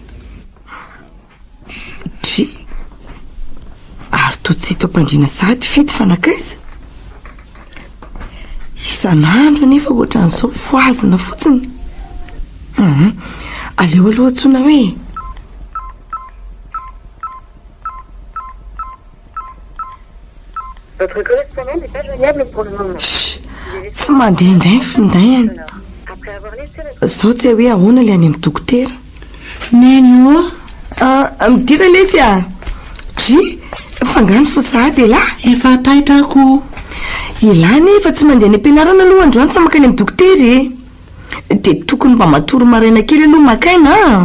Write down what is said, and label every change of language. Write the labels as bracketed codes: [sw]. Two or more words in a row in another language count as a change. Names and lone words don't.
[mg] dry ary to tsy hita mpandriana sady fity fanakaiza isan'andro nefa ohatran'izao foazina fotsiny aleo aloha antsona hoe [fr] Votre correspondant n'est pas joignable pour le moment. [mg] tsy mandeha indray ny findainy [fr] Après avoir laissé le... [mg] zao tsy hoe ahoana le any amin'ny dokotera neny midira lesy a dry fangano fo sahady elahy efa taitrako elahy nefa tsy mandeha any am-pianarana aloha androany fa makany amin'ny dokotera dia tokony mba matoro maraina kely aloha makaina